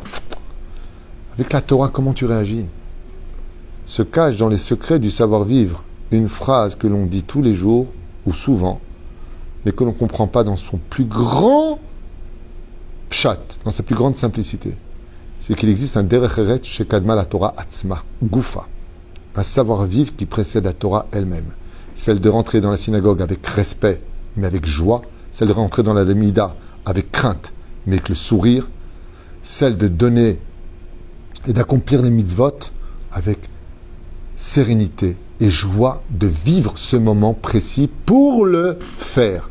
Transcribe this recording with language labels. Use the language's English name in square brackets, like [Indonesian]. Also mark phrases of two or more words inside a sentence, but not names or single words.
[French] Avec la Torah, comment tu réagis? Se cache dans les secrets du savoir-vivre une phrase que l'on dit tous les jours, ou souvent, mais que l'on ne comprend pas dans son plus grand pshat, dans sa plus grande simplicité. C'est qu'il existe un [Hebrew] דרך ארץ [French] chez [Hebrew] קדמה לתורה עצמה, [French] Goufa. Un savoir-vivre qui précède la Torah elle-même. Celle de rentrer dans la synagogue avec respect, mais avec joie. Celle de rentrer dans la Mida avec crainte, mais avec le sourire. Celle de donner et d'accomplir les mitzvot avec sérénité et joie de vivre ce moment précis pour le faire.